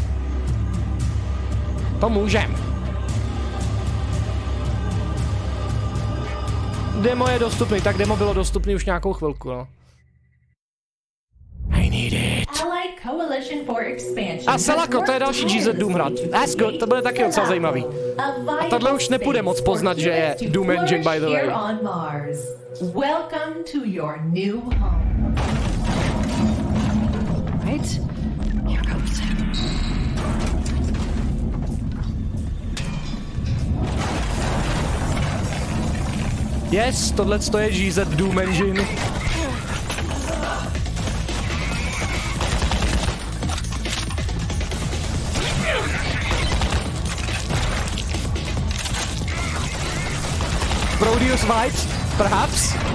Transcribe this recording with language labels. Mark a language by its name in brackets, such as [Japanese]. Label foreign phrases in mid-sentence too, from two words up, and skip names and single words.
[Czech] To můžem. Demo je dostupný, tak demo bylo dostupný už nějakou chvilku, no. [English] I need it. [Czech] A Selako, to je další GZ Doom hra. That's good, to bude taky docela zajímavý. A tohle už nepůjde moc poznat, že je Doom Engine, [English] by the way. Welcome to your new home. Right? Here goes. Yes, [Czech] tohle je GZ Doom Engine. [English] Proteus vibes, perhaps?